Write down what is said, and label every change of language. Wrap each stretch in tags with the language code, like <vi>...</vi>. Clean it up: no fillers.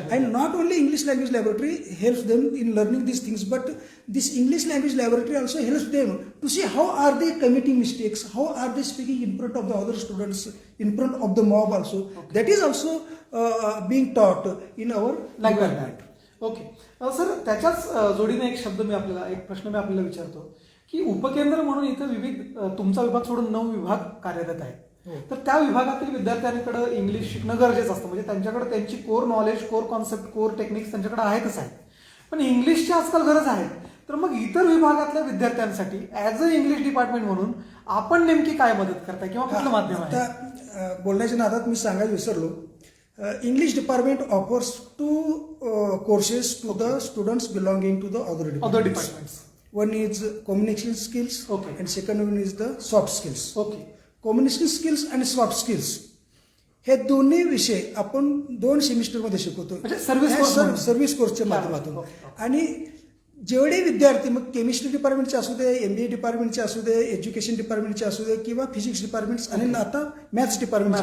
<en>And not only English language laboratory helps them in learning these things, but this English language laboratory also helps them to see how are they committing mistakes, how are they speaking in front of the other students, in front of the mob also. That is also being taught in our language.</en> <mr>Okay sir, त्याच्याच जोडीने एक प्रश्न मी आपल्याला विचारतो की उपकेंद्र म्हणून इथं विविध, तुमचा विभाग सोडून 9 विभाग कार्यरत आहेत. हो. तर त्या विभागातील विद्यार्थ्यांकडे इंग्लिश शिकणं गरजेचं असतं. म्हणजे त्यांच्याकडे त्यांची core knowledge, core concept, core techniques त्यांच्याकडे आहेतच आहेत. पण इंग्लिशची आजकाल गरज आहे. तर मग इतर विभागातल्या विद्यार्थ्यांसाठी</mr> <en>as a English department</en> <mr>म्हणून आपण नेमकी काय मदत करताय किंवा कुठलं माध्यम आहे? आता बोलण्याच्या नादात मी सांगायला विसरलो.</mr> <en>English department offers 2 courses to the students belonging to the other other departments. Departments. One is communication skills, Okay. and second one is the soft skills. Okay.</en> <mr>Communication skills आणि सॉफ्ट स्किल्स हे दोन्ही विषय आपण 2 सेमिस्टरमध्ये शिकवतो. म्हणजे service course म्हणून. Service कोर्सच्या माध्यमातून. ओके. आणि जेवढे विद्यार्थी मग केमिस्ट्री डिपार्टमेंटचे असू दे, MBA डिपार्टमेंटचे असू दे, एज्युकेशन डिपार्टमेंटचे असू दे किंवा फिजिक्स डिपार्टमेंट्स आणि आता मॅथ्स डिपार्टमेंटचे</mr>